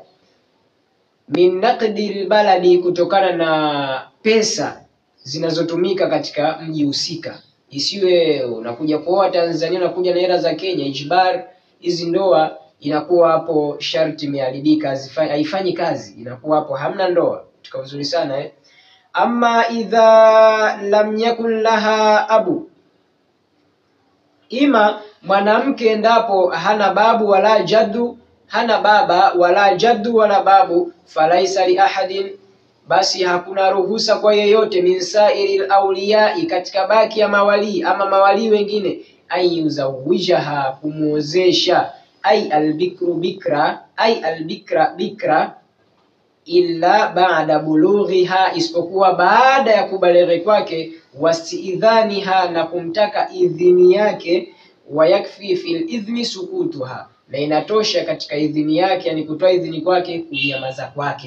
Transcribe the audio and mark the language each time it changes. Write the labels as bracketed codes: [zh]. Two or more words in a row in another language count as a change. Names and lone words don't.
[ar] Min naqdil baladi, [sw] kutokana na pesa zinazotumika katika mji husika. Isiwe unakuja kuoa Tanzania unakuja na hela za Kenya, ijbar. Hizi ndoa inakuwa hapo sharti imeharibika, haifanyi kazi, inakuwa hapo hamna ndoa. Tuko vizuri sana [ar] Amma idha lam yakun laha abu, [sw] ima mwanamke endapo hana babu wala jaddu, hana baba wala [ar] jaddu wala babu, falaisa li ahadin, [sw] basi hakuna ruhusa kwa yeyote, [ar] min sairil awliyai, [sw] katika baki ya mawali ama mawali wengine, ayuzawijaha, kumuozesha, [ar] ay albikru [sw] bikra, [ar] ay albikra [sw] bikra, [ar] illa ba'da bulughiha, [sw] isipokuwa baada ya kubalighi kwake, wastiidhaniha, na kumtaka idhini yake, [ar] wayakfi fil idhni sukutuha, [sw] na inatosha katika idhini yake, yani kutoa idhini kwake, kunyamaza kwake.